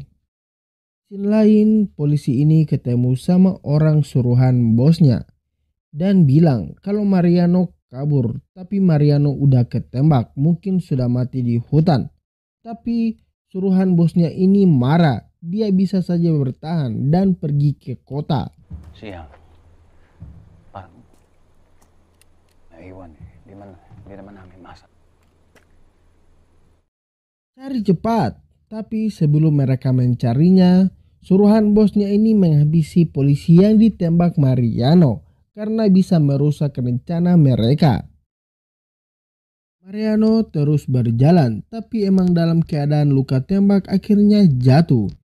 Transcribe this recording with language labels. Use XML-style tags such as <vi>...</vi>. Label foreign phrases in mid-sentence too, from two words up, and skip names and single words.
<id>Scene lain, polisi ini ketemu sama orang suruhan bosnya dan bilang kalau Mariano kabur, tapi Mariano udah ketembak, mungkin sudah mati di hutan. Tapi suruhan bosnya ini marah, dia bisa saja bertahan dan pergi ke kota.</id> <tl>Siang. Parang naiwan eh. Di naman namin masak.</tl> <id>Cari cepat, tapi sebelum mereka mencarinya, suruhan bosnya ini menghabisi polisi yang ditembak Mariano karena bisa merusak rencana mereka. Mariano terus berjalan, tapi emang dalam keadaan luka tembak akhirnya jatuh.</id>